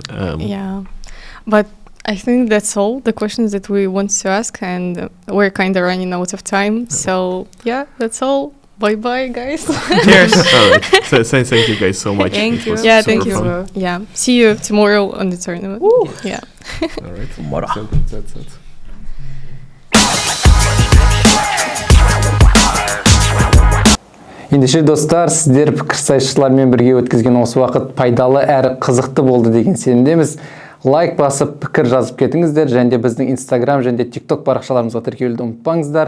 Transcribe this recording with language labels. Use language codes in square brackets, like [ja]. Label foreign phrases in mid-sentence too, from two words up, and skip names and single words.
[en] Yeah, but I think that's all the questions that we want to ask, and we're kind of running out of time. So yeah, that's all. Bye, guys. Cheers. All right. So thank you guys so much. Thank It you. was Yeah, super thank you. fun. Yeah, see you tomorrow on the tournament. Woo. Yeah. All right. Tomorrow. So that's it. [kk] Ендеше достар, сіздер пікірсайысшылармен бірге өткізген осы уақыт пайдалы әрі қызықты болды деген сенімдеміз. Лайк басып, пікір жазып кетіңіздер, және де біздің Instagram және де TikTok парақшаларымызға тіркелуді ұмытпаңыздар.